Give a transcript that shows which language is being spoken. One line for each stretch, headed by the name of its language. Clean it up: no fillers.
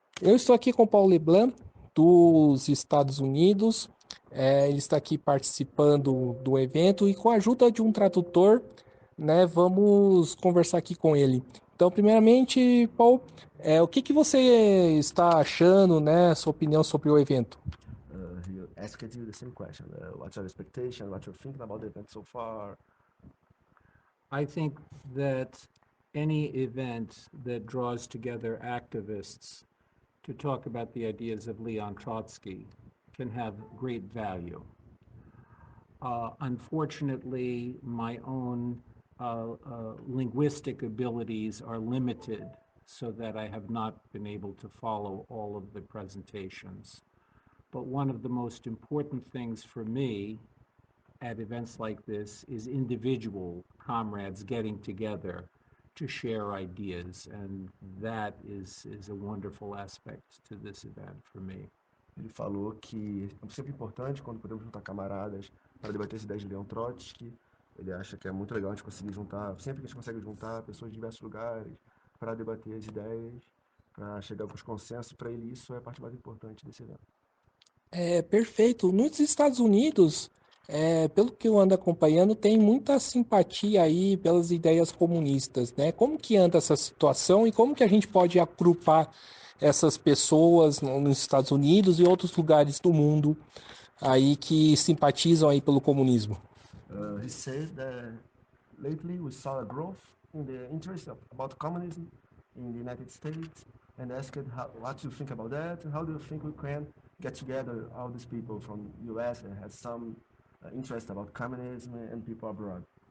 Portuguese: Eu estou aqui com o Paulo Leblanc, dos Estados Unidos. Ele está aqui participando do evento e com a ajuda de um tradutor, né, vamos conversar aqui com ele. Então, primeiramente, Paulo, o que você está achando, né, sua opinião sobre o evento?
English: He asked you the same question. What's your expectation? What you're thinking about the event so far? I think that any event that draws together activists to talk about the ideas of Leon Trotsky can have great value. Unfortunately, my own linguistic abilities are limited so that I have not been able to follow all of the presentations. But one of the most important things for me at events like this is individual comrades getting together to share ideas, and that is a wonderful aspect to this event for me.
Portuguese: Ele falou que é sempre importante quando podemos juntar camaradas para debater as ideias de Leon Trotsky. Ele acha que é muito legal a gente conseguir juntar, sempre que a gente consegue juntar pessoas de diversos lugares para debater as ideias, para chegar com os consensos. Para ele, isso é a parte mais importante desse evento. Perfeito. Nos Estados Unidos, pelo que eu ando acompanhando, tem muita simpatia aí pelas ideias comunistas, né? Como que anda essa situação e como que a gente pode agrupar essas pessoas nos Estados Unidos e outros lugares do mundo aí que simpatizam aí pelo comunismo?
English: He said that lately we saw a growth in the interest about communism in the United States and asked what do you think about that? How do you think we can get together all these people from US that has some interest about communism and people abroad?